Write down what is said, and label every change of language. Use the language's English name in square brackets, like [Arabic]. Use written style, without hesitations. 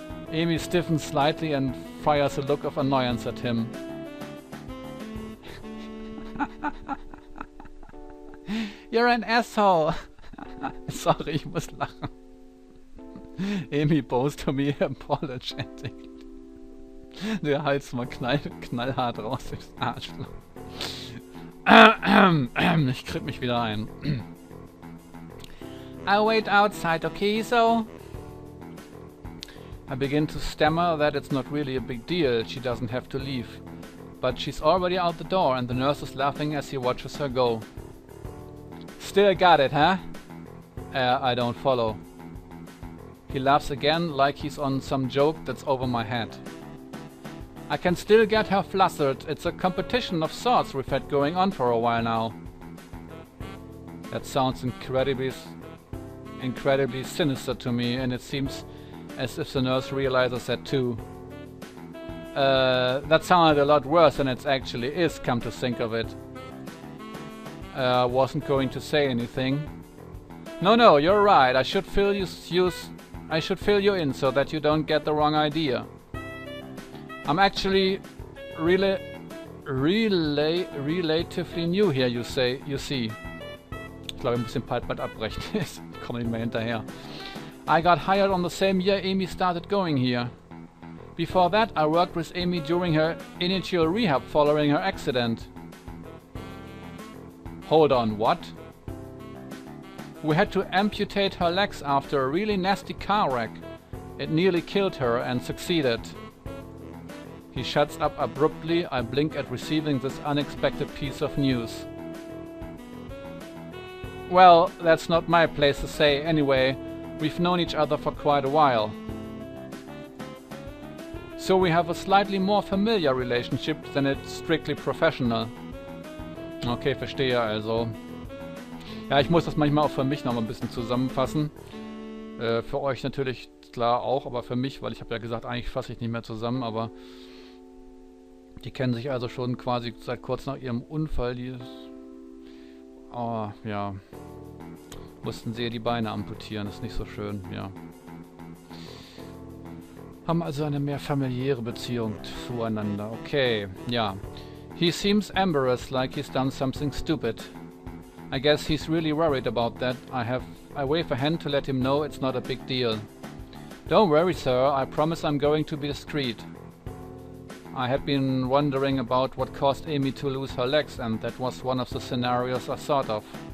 [English] Amy stiffens slightly and fires a look of annoyance at him. You're an asshole! [German] Sorry, ich muss lachen. [English] Amy bows to me apologetic. [German] Der Hals mal knallhart raus durchs Arschloch. Ich krieg mich wieder ein. [English] I'll wait outside, okay, so? I begin to stammer that it's not really a big deal, she doesn't have to leave. But she's already out the door and the nurse is laughing as he watches her go. Still got it, huh? I don't follow. He laughs again like he's on some joke that's over my head. I can still get her flustered. It's a competition of sorts we've had going on for a while now. That sounds incredibly sinister to me, and it seems as if the nurse realizes that too. That sounded a lot worse than it actually is, come to think of it. I wasn't going to say anything. No, you're right. I should fill you in so that you don't get the wrong idea. I'm actually relatively new here, you see. [German] Ich glaube, ich muss den Part bald abbrechen. Ich komme nicht mehr hinterher. [English] I got hired on the same year Amy started going here. Before that, I worked with Amy during her initial rehab following her accident. Hold on, what? We had to amputate her legs after a really nasty car wreck. It nearly killed her and succeeded. He shuts up abruptly. I blink at receiving this unexpected piece of news. Well, that's not my place to say anyway. We've known each other for quite a while. So we have a slightly more familiar relationship than it's strictly professional. [German] Okay, verstehe also. Ja, ich muss das manchmal auch für mich noch mal ein bisschen zusammenfassen. Für euch natürlich klar auch, aber für mich, weil ich habe ja gesagt, eigentlich fasse ich nicht mehr zusammen, aber die kennen sich also schon quasi seit kurz nach ihrem Unfall. Ja, mussten sie ihr die Beine amputieren, ist nicht so schön, ja. Haben also eine mehr familiäre Beziehung zueinander, okay, ja. [English] He seems embarrassed, like he's done something stupid. I guess he's really worried about that. I wave a hand to let him know it's not a big deal. Don't worry, sir, I promise I'm going to be discreet. I had been wondering about what caused Amy to lose her legs, and that was one of the scenarios I thought of.